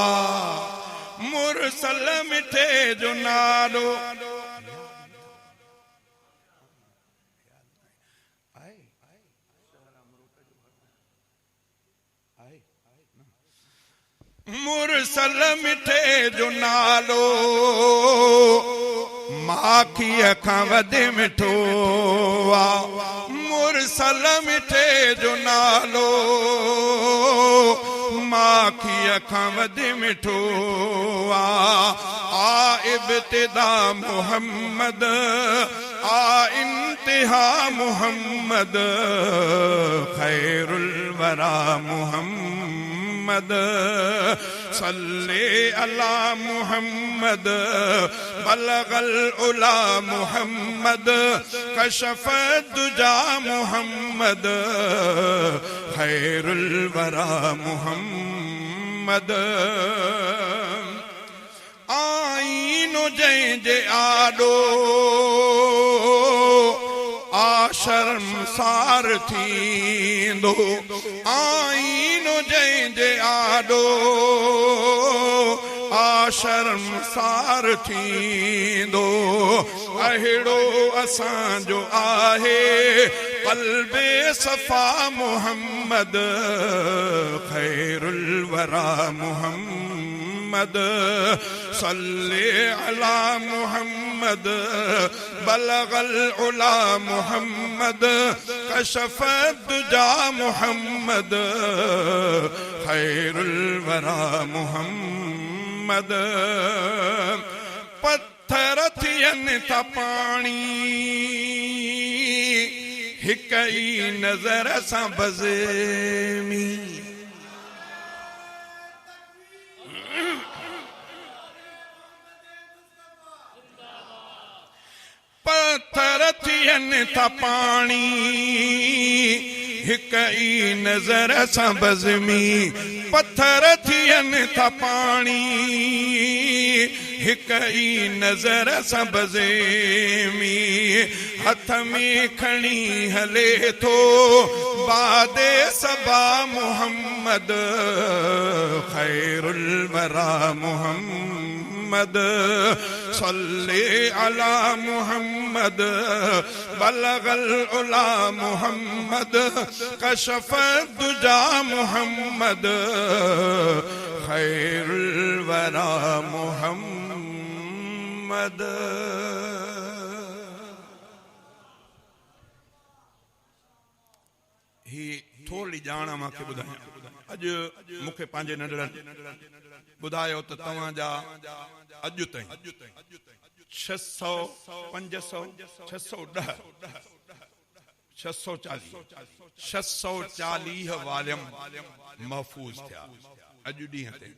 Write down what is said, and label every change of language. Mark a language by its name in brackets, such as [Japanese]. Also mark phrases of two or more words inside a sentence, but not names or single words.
[Sindhi] मुरसल मिठे जो नालो मुरसल मिठे जो नालो माखी अखां वधि मिठो आ मुरसल मिठे जो नालो माखी अखां वधि मिठो आ इब्तिदा मुहम्मद आ इंतिहा मुहम्मद [Arabic] خير الورى محمد صلى على محمد بلغ العلى محمد كشف الدجى محمد خير الورى محمد [Sindhi] आईनो जंहिंजे आॾो शर्मसार थींदो आईनो जंहिंजे आॾो शर्मसार थींदो अहिड़ो असांजो आहे क़ल्बे सफ़ा मुहम्मद [Arabic] خير الورى محمد صلى على محمد بلغ العلى محمد كشف الدجى محمد خير الورى محمد [Sindhi] पत्थर थियनि था पाणी हिक ई नज़र सां बज़मी पत्थर थियनि था पाणी हिक ई नज़र सां बज़मी पत्थर थियनि था पाणी हिक ई नज़र सां बज़ेमी हथ में खणी हले थो बादे सबा मुहम्मद [Arabic] خير الورى محمد صلى على محمد بلغ العلى محمد كشف الدجى محمد خير الورى محمد. [Sindhi] ही थोड़ी ॼाण मूंखे ॿुधायां। अॼु मूंखे पंहिंजे नंढड़नि ॿुधायो त तव्हांजा अॼु ताईं 600 500 610 640 वाल्यम महफूज़ थिया अॼु ॾींहं ते।